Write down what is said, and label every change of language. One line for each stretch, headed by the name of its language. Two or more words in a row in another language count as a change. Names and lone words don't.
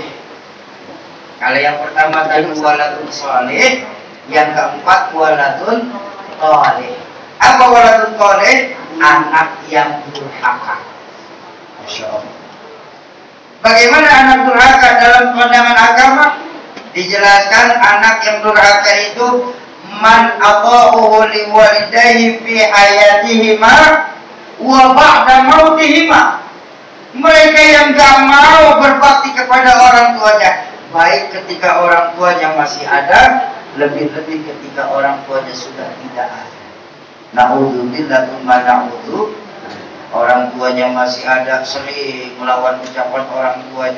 Indonesian: Kalau yang pertama tadi
Arabic: ولد صالح,
Indonesian: yang keempat
Arabic: ولد صالح.
Indonesian: Apa
Arabic: ولد صالح?
Indonesian: Anak yang durhaka. Masya Allah. Bagaimana anak durhaka dalam pandangan agama? Dijelaskan anak yang durhaka itu
Arabic: من عطاؤه لوالديه في حياتهما وبعد موتهما.
Indonesian: Mereka yang gak mau berbakti kepada orang tuanya, baik ketika orang tuanya masih ada, lebih-lebih ketika orang tuanya sudah tidak ada.
Arabic: نعوذ بالله ثم نعوذ.
Indonesian: Orang tuanya masih ada, sering melawan ucapan orang tuanya.